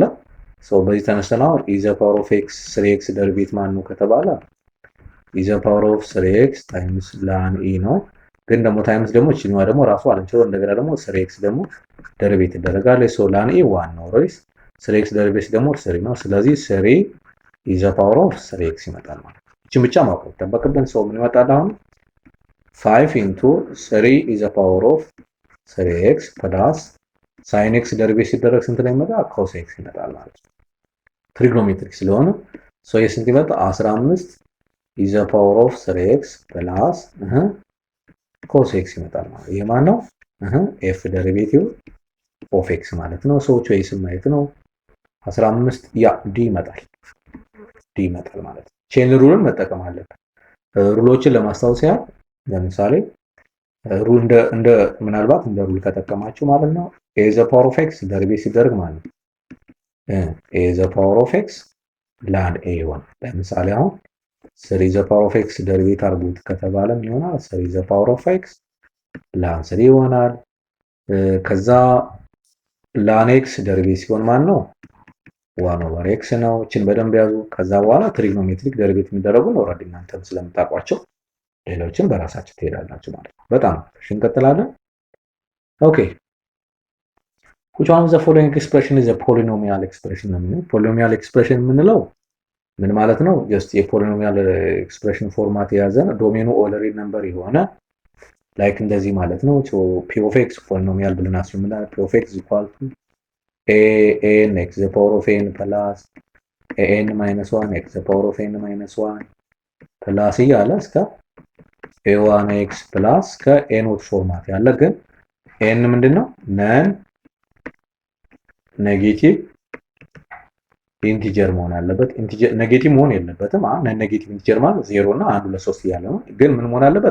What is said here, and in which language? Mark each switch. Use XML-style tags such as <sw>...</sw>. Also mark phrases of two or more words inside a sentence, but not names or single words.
<am>ሶ በዚህ ተነስተናው</am> <en>is the power of x</en> <am>3x ደሪቬቲቭ ማን ነው ከተባለ</am> <en>is the power of 3x times ln e</en> <am>ነው። ግን ደግሞ ታይምስ ደግሞ እቺኛዋ ደግሞ ራሱ አለችው እንደገና ደግሞ 3x ደግሞ ደሪቬቲቭ ይደረጋል። ሶ</am> <en>ln e</en> <am>1 ነው ራይስ 3x ደሪቬቲቭ ደግሞ 3 ነው። ስለዚህ 3</am> <en>is the power of 3x</en> <am>ይመጣል ማለት ነው። እቺን ብቻ ማወቅ ተበቀብን። ሶ ምን ይመጣል አሁን</am> <en>5 into 3 is the power of 3x plus sin x</en> <am>ደሪቬቲቭ ሲደረግ ስንት ላይ ይመጣ? cos x ይመጣል ማለት ነው። ትሪግኖሜትሪክ ስለሆነ ሶ የስንት ይመጣ?</am> <en>15 is the power of 3x plus cos x</en> <am>ይመጣል ማለት ይሄ ማን ነው? f ደሪቬቲቭ of x ማለት ነው። ሶ ቾይስ ማየት ነው 15 ያ d ይመጣል ማለት ነው። ቼን ሩልን መጠቀም አለብን። ሩሎችን ለማስታወስ ያህል ለምሳሌ ሩል እንደ ምናልባት እንደ ሩል ከተጠቀማችሁ ማለት ነው</am> <en>a the power of x</en> <am>ደሪቬቲቭ ሲደረግ ማለት ነው</am> <en>a the power of x ln a</en> <am>ይሆናል። ለምሳሌ አሁን</am> <en>3 the power of x</en> <am>ደሪቬቲቭ አድርጉት ከተባለም ይሆናል</am> <en>3 the power of x ln 3</en> <am>ይሆናል። ከዛ ln x ደሪቬቲቭ ሲሆን ማለት ነው</am> <en>1 over x</en> <am>ነው። እቺን በደንብ ያዙ። ከዛ በኋላ ትሪግኖሜትሪክ ደሪቬቲቭ የሚደረጉ ነው ኦሬዲ እናንተም ስለምታውቋቸው ሌሎችን በራሳችሁ ትሄዳላችሁ ማለት ነው። በጣም እሺ እንቀጥላለን። ኦኬ</am> <en>which one of the following expression is a polynomial expression</en> <am>ነው።</am> <en>polynomial expression</en> <am>የምንለው ምን ማለት ነው? ጀስት የፖሊኖሚያል ኤክስፕሬሽን ፎርማት የያዘ ዶሜኑ</am> <en>all real number</en> <am>የሆነ ላይክ እንደዚህ ማለት ነው። ሶ</am> <en>p of x</en> <am>ፖሊኖሚያል ብለን አስቀምጠናል።</am> <en>p of x equal to an x the power of n plus an minus 1 x the power of n minus 1 plus እያለ እስከ a1x plus</en> <am>ከኤኖት ፎርማት ያለ ግን ኤን ምንድነው?</am> <en>non negative integer</en> <am>መሆን አለበት። ኢንቲጀር ኔጌቲቭ መሆን የለበትም።</am> <en>non negative integer</en> <am>ማለት 0 እና 1 2 3 እያለ ነው። ግን ምን መሆን አለበት?</am>